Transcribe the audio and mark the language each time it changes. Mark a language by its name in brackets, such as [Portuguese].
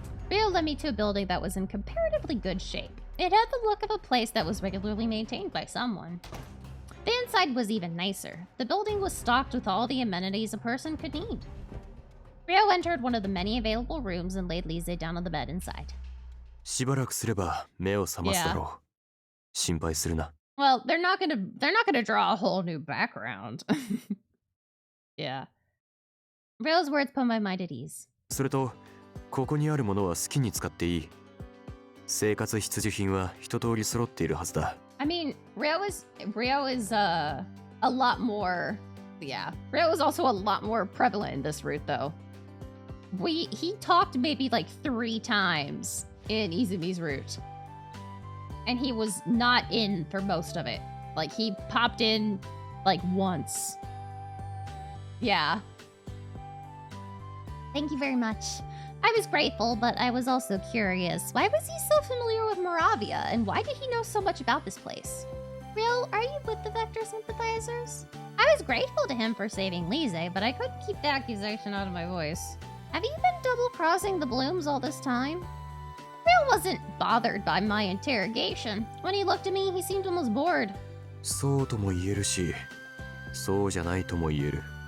[English] Rio led me to a building that was in comparatively good shape. It had the look of a place that was regularly maintained by someone. The inside was even nicer. The building was stocked with all the amenities a person could need. Rio entered one of the many available rooms and laid Lise down on the bed inside. [Japanese] しばらくすれば目を覚ますだろう。心配するな。 [English] Well, they're not gonna draw a whole new background. Yeah. Rio's words put my mind at ease. [Japanese] それと、ここにあるものは好きに使っていい。生活必需品は一通り揃っているはずだ。 [English] I mean, Rio is a lot more. Yeah, Rio is also a lot more prevalent in this route, though. He talked maybe like 3 times in Izumi's route, and he was not in for most of it. Like he popped in like once. Yeah. Thank you very much. I was grateful, but I was also curious. Why was he so familiar with Moravia, and why did he know so much about this place? Rio, are you with the Vector sympathizers? I was grateful to him for saving Lise, but I couldn't keep the accusation out of my voice. Have you been double-crossing the Blooms all this time? Rio wasn't bothered by my interrogation. When he looked at me, he seemed almost bored. [Japanese] そうとも言えるし、そうじゃないとも言える。